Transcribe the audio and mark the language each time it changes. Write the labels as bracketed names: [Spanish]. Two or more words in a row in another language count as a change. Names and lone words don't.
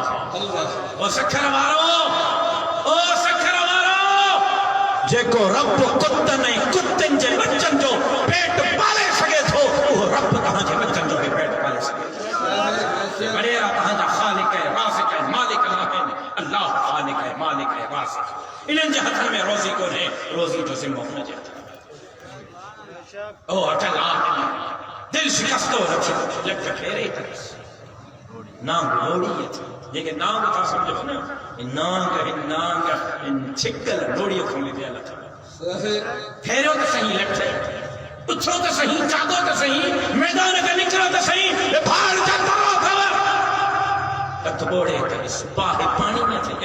[Sindhi] ओ सखर वारो, ओ सखर वारो, जेको रब कुतनि ऐं कुतनि जे बच्चनि जो पेट पाले सघे थो, उहो रब तव्हांजे बच्चनि जो बि पेट पाले सघे थो। वडेरा तव्हांजा ख़ालिक़ ऐं राज़िक़ ऐं मालिक आहिनि, अल्लाह ख़ालिक़ ऐं मालिक ऐं राज़िक़। इन्हनि जे हथनि में रोज़ी कोन्हे, रोज़ी जो ज़िम्मो हुनजे हथ में। ओ अटल आदमी दिल शिकस्तो न थी, लट फेरे करिस, नांग लोड़ी अथई। जेके नांग था सम्झो न, नांग छिकल लोड़ीअ खां बि वियल अथव। फेरियो त सही लट, उथो त सही, जागो त सही, मैदान ते निकिरो त सही, भाड़ जा तरो अथव। हथ ॿोड़े करिस, बाहि पाणी में अथई।